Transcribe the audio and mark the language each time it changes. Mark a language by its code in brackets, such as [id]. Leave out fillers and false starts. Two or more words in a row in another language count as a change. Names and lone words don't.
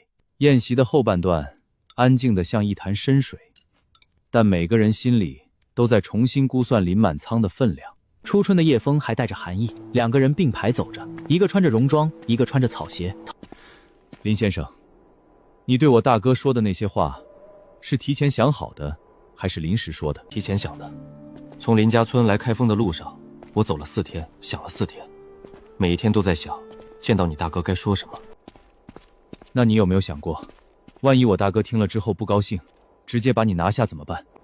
[zh] 宴席的後半段安靜得像一潭深水，但每個人心裡都在重新估算林滿倉的分量。初春的夜風還帶着寒意，2個人並排走着，一個穿着戎裝，一個穿着草鞋。林先生，你對我大哥說的那些話，是提前想好的，還是臨時說的？提前想的。從林家村來開封的路上，我走了4天，想了4天，每一天都在想，見到你大哥該說什麼。那你有沒有想過，萬一我大哥聽了之後不高興，直接把你拿下怎麼辦？